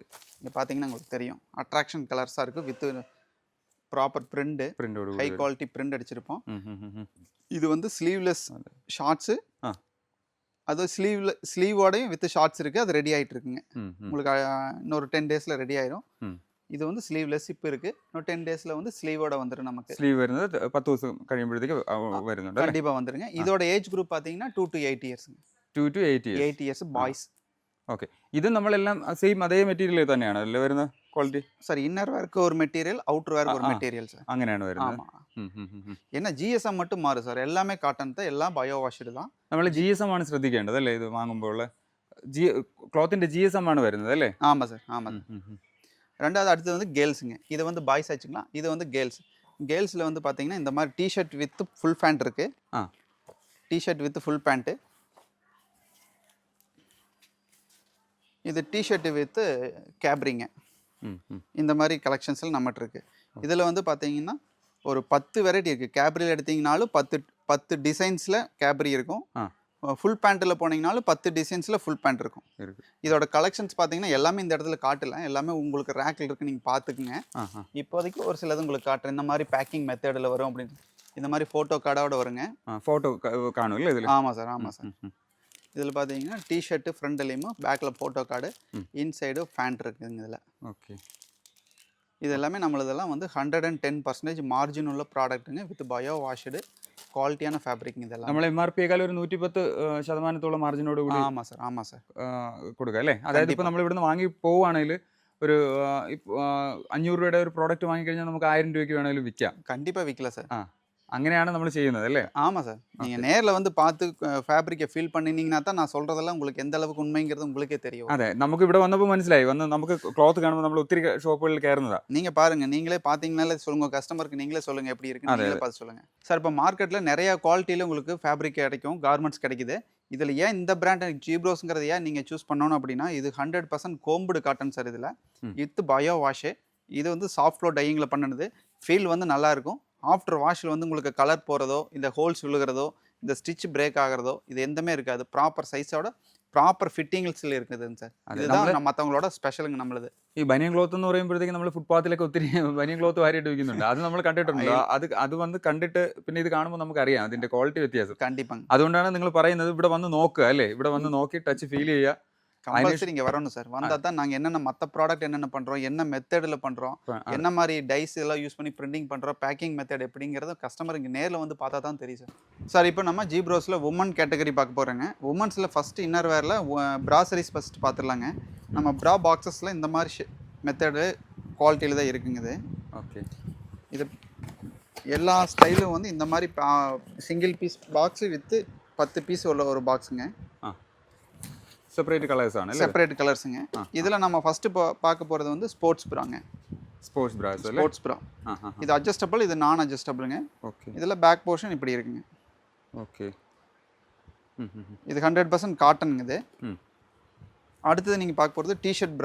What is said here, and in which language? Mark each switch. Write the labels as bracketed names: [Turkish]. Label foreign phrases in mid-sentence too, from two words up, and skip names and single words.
[Tamil] இங்கே பார்த்தீங்கன்னா உங்களுக்கு தெரியும் [English] attraction colours [Tamil] இருக்குது [English] with proper print high quality print [Tamil] அடிச்சிருப்போம் இது வந்து [English] sleeveless shorts [Tamil] அது ஸ்லீவோடையும் [English] with shorts [Tamil] இருக்குது அது ரெடி ஆகிட்டு இருக்குங்க உங்களுக்கு இன்னொரு 10 daysல ரெடி ஆயிரும் இது வந்து ஸ்லீவ்லெஸ் இப்போ இருக்குது இன்னும் 10 daysல வந்து ஸ்லீவோட வந்துடும் நமக்கு [Malayalam] ஸ்லீவ் வருന്നത് 10 ദിവസം കഴിയുമ്പോഴത്തേക്ക് വരുന്നുണ്ട് [Tamil] கண்டிப்பாக வந்துருங்க இதோட [English] age group [Tamil] பார்த்தீங்கன்னா [English] 2 to 8 years [Tamil] 2 to 8 [English] years பாய்ஸ் [Malayalam] ഓക്കെ ഇത് നമ്മളെല്ലാം സെയിം അതേ മെറ്റീരിയൽ തന്നെയാണ് അല്ലേ വരുന്ന ക്വാളിറ്റി [Tamil] சார் [English] inner wear [Tamil] ஒரு மெட்டீரியல் [English] outer wear [Tamil] ஒரு மெட்டீரியல் சார் [Malayalam] അങ്ങനെയാണ് വരുന്നത് [Tamil] என்ன GSM மட்டும் மாறும் சார் எல்லாமே காட்டன் தான் எல்லாம் [English] bio washed [Tamil] தான் [Malayalam] നമ്മൾ GSM ആണ് ശ്രദ്ധിക്കേണ്ടത് അല്ലേ ഇത് വാങ്ങുമ്പോൾ ക്ലോത്തിന്റെ GSM ആണ് വരുന്നത് അല്ലേ? [Tamil] ஆமாம் சார் ஆமாம். ரெண்டாவது அடுத்தது வந்து கேர்ள்ஸுங்க. இது வந்து பாய்ஸ் ஆச்சுங்களா, இது வந்து கேர்ள்ஸ். கேர்ள்ஸில் வந்து பார்த்தீங்கன்னா இந்த மாதிரி [English] T-shirt with full pant [Tamil] இருக்குது. ஆ, [English] T-shirt with full pant, [Tamil] இது [English] T-shirt with capri. ம், ம். [Tamil] இந்த மாதிரி கலெக்ஷன்ஸில் நம்மகிட்ட இருக்குது. இதில் வந்து பார்த்தீங்கன்னா ஒரு 10 வெரைட்டி இருக்குது. கேப்ரியில் எடுத்தீங்கனாலும் 10 டிசைன்ஸில் கேப்ரி இருக்கும். ஆ, ஃபுல் பேண்ட்டில் போனீங்கனாலும் 10 டிசைன்ஸில் ஃபுல் பேண்ட் இருக்கும். இருக்கு. இதோட கலெக்ஷன்ஸ் பார்த்தீங்கன்னா எல்லாமே இந்த இடத்துல காட்டல, எல்லாமே உங்களுக்கு ரேக்கில் இருக்குது, நீங்கள் பார்த்துக்குங்க. ஆஹா. இப்போதைக்கு ஒரு சிலது உங்களுக்கு காட்டுறேன். இந்த மாதிரி [English] packing method [Tamil] வரும் அப்படின்னு, இந்த மாதிரி [English] photo card [Tamil] வருங்க. [Malayalam] ഫോട്ടോ കാണുമല്ലേ ഇതിൽ? [Tamil] ஆமாம் சார் ஆமாம் சார். இதில் பார்த்தீங்கன்னா டிஷர்ட்டு ஃப்ரண்ட்லேயும் பேக்கில் [English] photo card, inside pant [Tamil] இருக்குதுங்க இதில். ஓகே. இது எல்லாமே நம்மளதெல்லாம் வந்து 110% மார்ஜின் உள்ள ப்ராடக்ட்டுங்க, [English] with bio washed [Tamil] குவாலிட்டியான ஃபேப்ரிக் இதெல்லாம். [Malayalam] നമ്മൾ MRP യേക്കാൾ ഒരു 110% മാർജിനോട് കൂടി [Tamil] ஆமாம் சார் ஆமாம் சார். [Malayalam] കൊടുക്കുക അല്ലേ? അതായത് ഇപ്പോൾ നമ്മൾ ഇവിടുന്ന് വാങ്ങി പോവുകയാണെങ്കിൽ ഒരു 500 രൂപയുടെ ഒരു പ്രോഡക്റ്റ് വാങ്ങിക്കഴിഞ്ഞാൽ നമുക്ക് 1000 രൂപയ്ക്ക് വേണമെങ്കിലും വിൽക്കാം. [Tamil] கண்டிப்பாக விற்கல சார். [Malayalam] ആ, അങ്ങനെയാണ് നമ്മൾ ചെയ്യുന്നത് അല്ലേ? [Tamil] ஆமாம் சார். நீங்கள் நேரில் வந்து பார்த்து ஃபேப்ரிக்கை ஃபீல் பண்ணினீங்கன்னா தான் நான் சொல்கிறதெல்லாம் உங்களுக்கு எந்த அளவுக்கு உண்மைங்கிறது உங்களுக்கே தெரியும். [Malayalam] അതെ, നമുക്ക് ഇവിടെ വന്നപ്പോൾ മനസ്സിലായി. നമുക്ക് ക്ലോത്ത് കാണുമ്പോൾ നമ്മൾ ഒത്തിരി ഷോപ്പുകളിൽ കയറുന്നതാ. [Tamil] நீங்கள் பாருங்கள், நீங்களே பார்த்தீங்கனாலே சொல்லுங்கள், கஸ்டமருக்கு நீங்களே சொல்லுங்கள் எப்படி இருக்குன்னு, நீங்களே பார்த்து சொல்லுங்கள் சார். இப்போ மார்க்கெட்டில் நிறையா குவாலிட்டியில் உங்களுக்கு ஃபேப்ரிக் கிடைக்கும், கார்மெண்ட்ஸ் கிடைக்குது. இதில் ஏன் இந்த பிராண்ட் ஜீப்ரோஸ்ங்கிறது ஏன் நீங்கள் சூஸ் பண்ணணும் அப்படின்னா, இது 100% [English] combed cotton [Tamil] சார். இதில் [English] with bio wash, [Tamil] இது வந்து [English] soft flow dyeing [Tamil] பண்ணினது. ஃபீல் வந்து நல்லாயிருக்கும். [English] after wash [Tamil] வந்து உங்களுக்கு கலர் போகிறதோ, இந்த ஹோல்ஸ் விழுகிறதோ, இந்த [English] stitch break [Tamil] ஆகிறதோ, இது எதுவுமே இருக்காது. [English] proper size proper fittings [Tamil] இருக்குதுங்க சார். இதுதான் மற்றவங்களோட ஸ்பெஷலுங்க நம்மளது. [Malayalam] ഈ ബനിയൻ ക്ലോത്ത് എന്ന് പറയുമ്പോഴത്തേക്ക് നമ്മൾ ഫുട്പാത്തിലൊക്കെ ഒത്തിരി ബനിയൻ ക്ലോത്ത് വാരിയിട്ട് വിൽക്കുന്നുണ്ട്. അത് നമ്മൾ കണ്ടിട്ടുണ്ട്. അത് വന്ന് കണ്ടിട്ട് പിന്നെ ഇത് കാണുമ്പോൾ നമുക്കറിയാം അതിന്റെ ക്വാളിറ്റി വ്യത്യാസം. [Tamil] கண்டிப்பாங்க. [Malayalam] അതുകൊണ്ടാണ് നിങ്ങൾ പറയുന്നത് ഇവിടെ വന്ന് നോക്കുക അല്ലേ? ഇവിടെ വന്ന് നോക്കി [English] touch feel [Malayalam] ചെയ്യുക. [Tamil] கம்பல்சரி இங்கே வரணும் சார். வந்தால் தான் நாங்கள் என்னென்ன மற்ற ப்ராடக்ட் என்னென்ன பண்ணுறோம், என்ன மெத்தடில் பண்ணுறோம், என்ன மாதிரி டைஸ் எல்லாம் யூஸ் பண்ணி பிரிண்டிங் பண்ணுறோம், [English] packing method [Tamil] எப்படிங்கிறது கஸ்டமர் இங்கே நேரில் வந்து பார்த்தா தான் தெரியும் சார். சார் இப்போ நம்ம ஜீப்ரோஸில் [English] women category [Tamil] பார்க்க போகிறோங்க. உமன்ஸில் ஃபஸ்ட்டு [English] inner wear [Tamil] ப்ராசரிஸ் ஃபஸ்ட்டு பார்த்துடலாங்க. நம்ம [English] bra boxes [Tamil] இந்த மாதிரி மெத்தடு குவாலிட்டியில் தான் இருக்குங்க. இது ஓகே. இது எல்லா ஸ்டைலும் வந்து இந்த மாதிரி [English] single piece box [Tamil] வித்து 10 பீஸ் உள்ள ஒரு பாக்ஸுங்க. [English] separate colours [Malayalam] ആണ് അല്ലേ? [English] separate colours. [Tamil] இதில் நம்ம ஃபஸ்ட்டு பார்க்க போகிறது வந்து [English] sports bra. sports bras [Malayalam] அല്ലേ? [English] sports bra. [Tamil] இது அட்ஜஸ்டபிள், இது நான் அட்ஜஸ்டபிளுங்க. ஓகே. இதில் [English] back portion [Tamil] இப்படி இருக்குங்க. ஓகே. இது 100% காட்டனுங்க இது. அடுத்தது நீங்கள் பார்க்க போகிறது [English] T-shirt bra.